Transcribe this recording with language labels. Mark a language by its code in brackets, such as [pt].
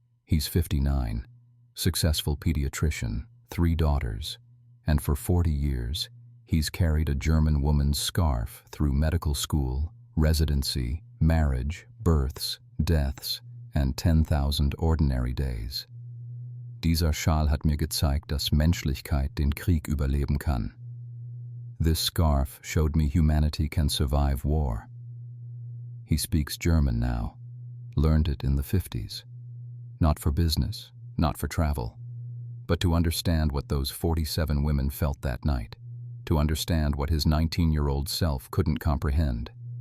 [en] He's 59, successful pediatrician, 3 daughters, and for 40 years, he's carried a German woman's scarf through medical school, residency, marriage, births, deaths, and 10,000 ordinary days. [de] Dieser Schal hat mir gezeigt, dass Menschlichkeit den Krieg überleben kann. [en] This scarf showed me humanity can survive war. He speaks German now, learned it in the 50s. Not for business, not for travel, but to understand what those 47 women felt that night, to understand what his 19-year-old self couldn't comprehend.